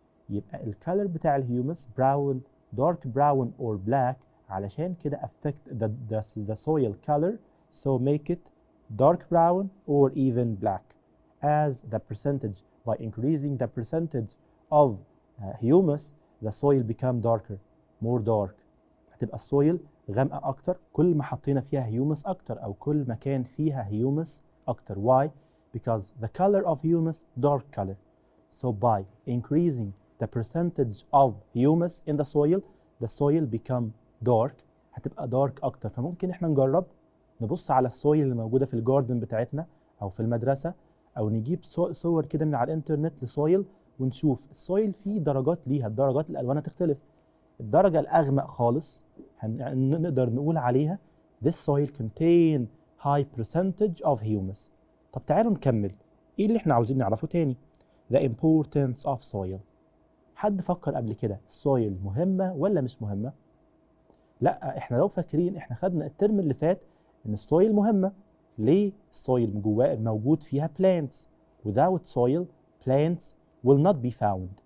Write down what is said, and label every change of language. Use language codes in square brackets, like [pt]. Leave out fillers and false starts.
[ar] يبقى الكالر بتاع الهيومس [en] brown, dark brown or black، [ar] علشان كده [en] affect the soil color, so make it dark brown or even black. As the percentage, by increasing the percentage of humus, the soil become darker, more dark. [ar] هتبقى السويل غامقة أكتر كل ما حطينا فيها هيومس أكتر، أو كل ما كان فيها هيومس أكتر. [en] Why? Because the color of humus dark color. So by increasing the percentage of humus in the soil become dark. [ar] هتبقى دارك اكتر. فممكن احنا نجرب نبص على السويل اللي موجوده في الجاردن بتاعتنا او في المدرسه، او نجيب صور كده من على الانترنت لسويل ونشوف السويل فيه درجات ليها، الدرجات الالوان هتختلف. الدرجه الاغمق خالص نقدر نقول عليها [en] this soil contain high percentage of humus. [ar] طب تعالوا نكمل. ايه اللي احنا عاوزين نعرفه تاني؟ [en] the importance of soil. [ar] حد فكر قبل كده السويل مهمه ولا مش مهمه؟ لا، احنا لو فاكرين احنا خدنا الترم اللي فات ان السويل مهمه. ليه؟ السويل جواه موجود فيها plants. [en] without soil plants will not be found.